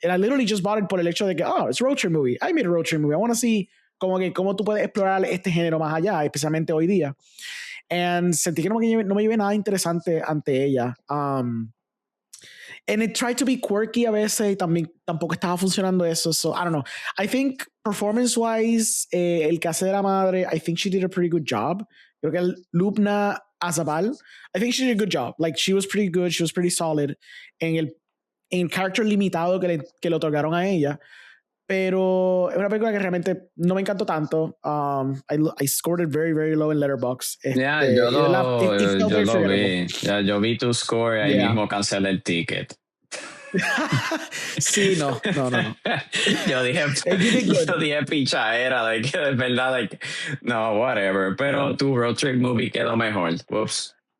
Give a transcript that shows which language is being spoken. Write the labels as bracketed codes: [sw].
[en] And I literally just bought it [es] por el hecho de que, [en] it's a road trip movie. I made a road trip movie. I want to see [es] cómo tú puedes explorar este género más allá, especialmente hoy día. And sentí que no me llevé nada interesante ante ella. [en] And it tried to be quirky [es] a veces y tampoco estaba funcionando eso. [en] So, I don't know. I think performance-wise, [es] el que hace de la madre, [en] I think she did a pretty good job. [es] Creo que [en] Lubna Azabal, I think she did a good job. Like, she was pretty good. She was pretty solid [es] en el character limitado que le otorgaron a ella. Pero es una película que realmente no me encantó tanto. [en] I scored it very, very low in Letterboxd. [es] Yo lo vi. Yo vi tu score y ahí mismo cancelé el ticket. Sí, no. Yo dije pichadera, like, de verdad, like, no, whatever. Pero tu road trip movie quedó mejor. [en] Whoops.